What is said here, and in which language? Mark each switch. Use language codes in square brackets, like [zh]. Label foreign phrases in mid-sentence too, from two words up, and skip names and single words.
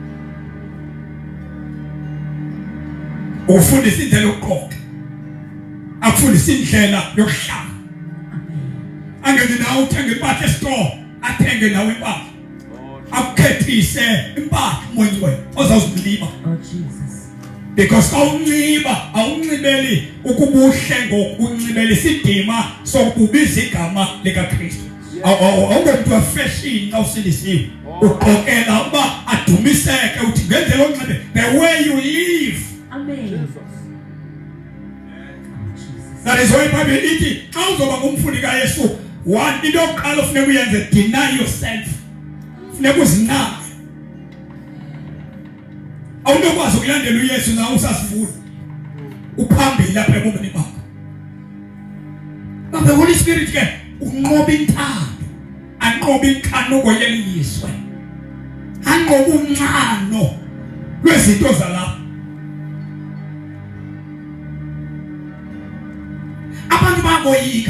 [xh] Ufundisa indlela yokuqoqa. Akufundisa indlela yokuhlala. Angene nawe uthenge impahla esitolo, athenge nawe impahla. Akukhethise impahla uMoya Ingcwele ozawuziliba. Jesus. Because awunxibeli ukubuhle ngokunxibela isidima sokubiza igama likaKristu. Awumuntu wafashion xa usilisiwe. Uqokela uba adumiseke uthi ngendlela onxibe [en] the way you live. [xh] Amen. [en] That is why [xh] iBhayibheli ithi xa uzoba ngumfundi kaYesu, one into yokuqala ufuneka uyenze [en] deny yourself. [xh] Funeka uzinqabe. Awunokwazi ukulandela uYesu na usasifuna. Uphambili lapha ebomini bakho. [en] But the Holy Spirit [xh] ke unqoba intando, anqoba inkanuko yelizwe. Anqoba umncano lwezinto zalapha. Abantu baboyika.